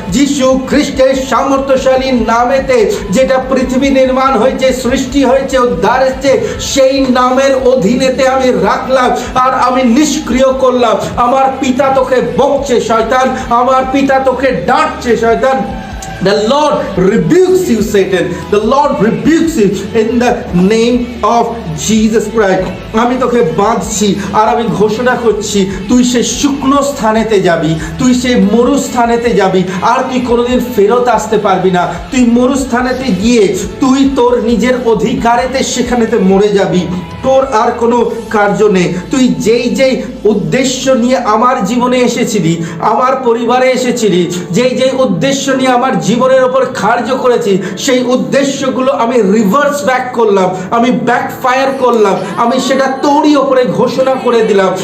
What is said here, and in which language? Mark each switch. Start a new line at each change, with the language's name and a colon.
Bangla: যিশু খ্রিস্টের সামর্থ্যশালী নামেতে যেটা পৃথিবী নির্মাণ হয়েছে, সৃষ্টি হয়েছে, উদ্ধার হয়েছে, সেই নামের অধীনেতে আমি রাখলাম আর আমি নিষ্ক্রিয় করলাম। আমার পিতা তোকে বকছে শয়তান, আমার পিতা তোকে ডাঁটছে শয়তান।
English: The Lord rebukes you, Satan. The Lord rebukes you in the name of Jesus Christ.
Bangla: আমি তোকে বাঁধছি আর আমি ঘোষণা করছি, তুই সেই শুকনো স্থানেতে যাবি, তুই সেই মরু স্থানেতে যাবি, আর তুই কোনোদিন ফেরত আসতে পারবি না। তুই মরু স্থানেতে গিয়ে তুই তোর নিজের অধিকারেতে সেখানেতে মরে যাবি। তোর আর কোনো কার্য নেই। তুই যেই উদ্দেশ্য নিয়ে আমার জীবনে এসেছিলি, আমার পরিবারে এসেছিলি, যেই উদ্দেশ্য নিয়ে আমার জীবনের ওপর কার্য করেছি, সেই উদ্দেশ্যগুলো আমি
English: reverse back
Bangla: করলাম, আমি
English: backfire
Bangla: করলাম, আমি সেটা তোরই ওপরে ঘোষণা করে দিলাম।